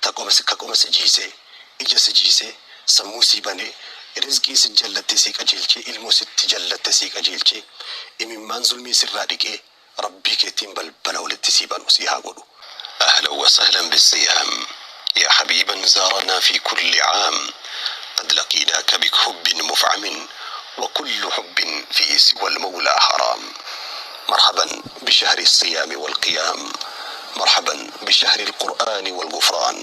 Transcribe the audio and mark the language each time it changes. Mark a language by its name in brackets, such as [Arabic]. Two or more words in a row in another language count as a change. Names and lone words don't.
[Oromo] kakuma si jiisee ija si jiisee sammuu si banee rizqii si jallatte si qajeelchee ilmoo sitti jallatte si qajeelchee imimmaan zulmii sirraa dhiqee rabbii keetiin balbala walitti si banu si haa godhu. [Arabic] أهلا وسهلا بالصيام يا حبيبا زارنا في كل عام قد لقيناك بحب مفعم وكل حب في سوى المولى حرام. مرحبا بشهر الصيام والقيام مرحبا بشهر القرآن والغفران.